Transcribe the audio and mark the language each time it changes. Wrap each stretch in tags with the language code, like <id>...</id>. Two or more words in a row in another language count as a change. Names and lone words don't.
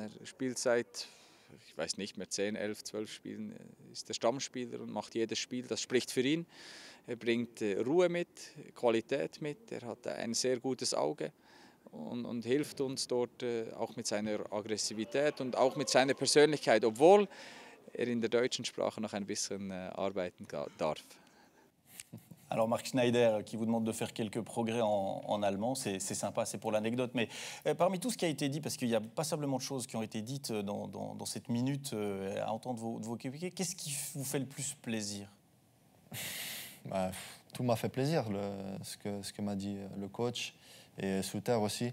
<de>Er spielt seit, ich weiß nicht mehr, 10, 11, 12 Spielen, ist der Stammspieler und macht jedes Spiel, das spricht für ihn. Er bringt Ruhe mit, Qualität mit, er hat ein sehr gutes Auge. Und hilft uns dort auch mit seiner Aggressivität und auch mit seiner Persönlichkeit, obwohl er in der deutschen Sprache noch ein bisschen arbeiten darf.</de> <fr>Alors Marc Schneider qui vous demande de faire quelques progrès en allemand, c'est sympa, c'est pour l'anecdote. Mais parmi tout ce qui a été dit, parce qu'il y a passablement de choses qui ont été dites dans cette minute à entendre vos coéquipiers, qu'est-ce qui vous fait le plus plaisir? Bah, tout m'a fait plaisir, ce que m'a dit le coach et Souter aussi.</fr>